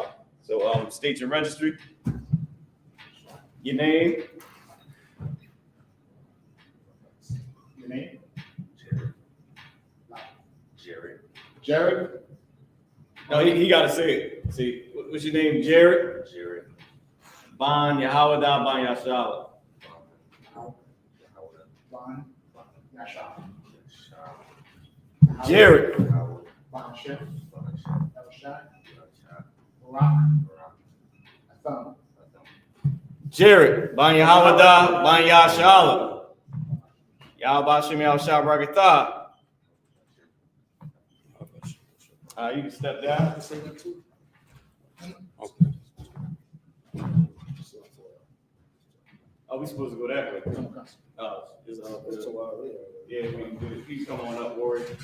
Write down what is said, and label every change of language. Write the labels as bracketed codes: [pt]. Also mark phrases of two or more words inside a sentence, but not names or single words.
[en] So state your registry, your name. Your name? Jared? No, he got to say it. See, what's your name? Jared? Ban, Yahawada, Ban, Yasha'Allah. Ban, Yasha'Allah. Jared. Ban Shem. Elshad. Barak. Atham. Jared. Ban, Yahawada, Ban, Yasha'Allah. Yahweh Shem Yahshua Barakatah. You can step down. Okay. Oh, we supposed to go that way. Yeah, please come on up, warrior.